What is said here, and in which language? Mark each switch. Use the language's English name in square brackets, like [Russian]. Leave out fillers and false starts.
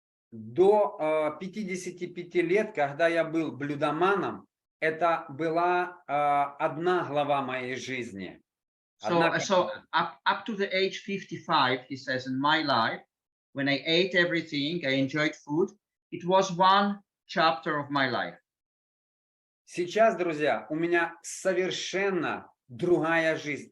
[Russian] До 55 лет, когда я был блюдоманом, это была одна глава моей жизни. [English] So up to the age 55, he says, in my life, when I ate everything, I enjoyed food, it was one chapter of my life. [Russian] Сейчас, друзья, у меня совершенно другая жизнь.